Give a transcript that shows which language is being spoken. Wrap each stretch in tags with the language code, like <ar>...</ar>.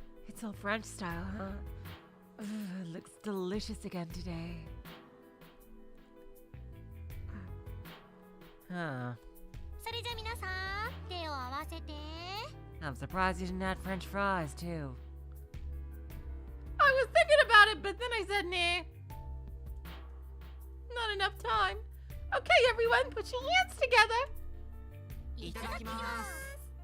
<en>It's all French style, huh? Ugh, looks delicious again today. Huh.</en> <ja>それじゃ皆さん、手を合わせて。</ja> <en>I'm surprised you didn't add French fries, too. I was thinking about it, but then I said, nah. Not enough time. Okay, everyone, put your hands together.</en> <ja>いただきます</ja>